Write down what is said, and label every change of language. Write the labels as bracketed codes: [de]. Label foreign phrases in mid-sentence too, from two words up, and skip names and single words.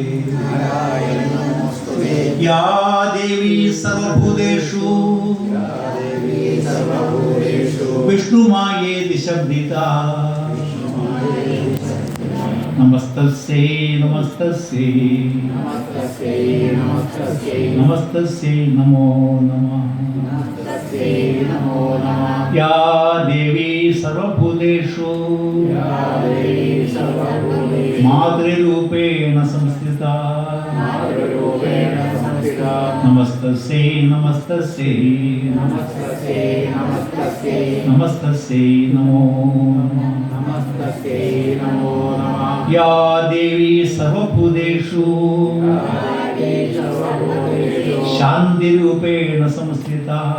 [sa] യാ ദേവി സർവഭൂതേഷു വിഷ്ണുമായേതി ശബ്ദിതാ നമസ്തസ്യൈ നമസ്തസ്യൈ നമസ്തസ്യൈ നമോ നമഃ. या देवी सर्वभूतेषु मातृरूपेण संस्थिता नमस्तस्यै नमस्तस्यै नमस्तस्यै नमो या देवी सर्वभूतेषु शान्तिरूपेण संस्थिता